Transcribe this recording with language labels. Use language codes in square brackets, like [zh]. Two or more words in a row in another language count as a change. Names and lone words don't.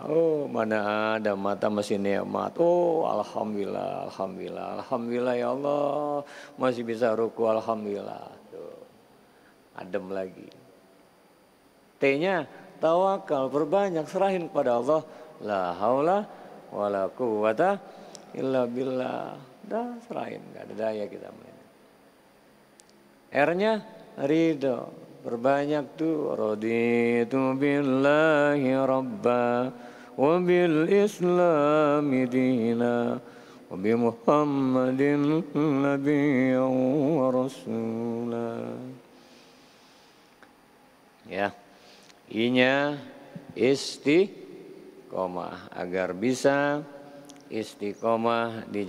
[id] Oh, mana ada mata masih nikmat. Oh, alhamdulillah, alhamdulillah, [ar] الحمد لله يا الله, [id] masih bisa ruku, alhamdulillah. Tuh, adem lagi. T-nya tawakal, perbanyak, serahin kepada Allah. [ar] لا حول ولا قوة إلا بالله. [id] Dah serahin, gak ada daya kita main. R-nya ridho, perbanyak tuh. [ar] رضيت بالله ربا وبالإسلام دينا وبمحمد نبيا ورسولا. [id] Ya, I-nya istiqomah, agar bisa istiqomah di